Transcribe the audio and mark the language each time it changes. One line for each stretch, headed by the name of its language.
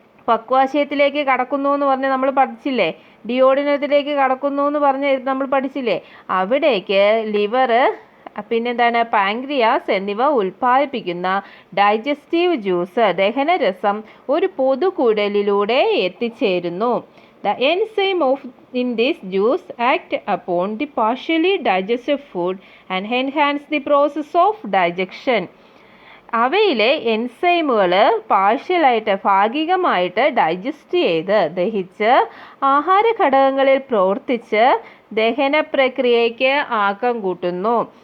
Malayalam: പക്വാശയത്തിലേക്ക് കടക്കുന്നു എന്ന് പറഞ്ഞ് നമ്മൾ പഠിച്ചില്ലേ? ഡിയോഡിനത്തിലേക്ക് കടക്കുന്നു എന്ന് പറഞ്ഞ് നമ്മൾ പഠിച്ചില്ലേ? അവിടേക്ക് ലിവർ, പിന്നെന്താണ്, പാങ്ക്രിയാസ് എന്നിവ ഉൽപ്പാദിപ്പിക്കുന്ന ഡൈജസ്റ്റീവ് ജ്യൂസ്, ദഹനരസം ഒരു പൊതുകുടലിലൂടെ എത്തിച്ചേരുന്നു.
English: The enzyme in this juice act upon the partially digested food and enhance the process of digestion.
Malayalam: അവയിലെ എൻസൈമുകൾ ഭാഗികമായിട്ട് ഡൈജസ്റ്റ് ചെയ്ത്, ദഹിച്ച് ആഹാര ഘടകങ്ങളിൽ പ്രവർത്തിച്ച് ദഹന പ്രക്രിയയ്ക്ക് ആക്കം കൂട്ടുന്നു.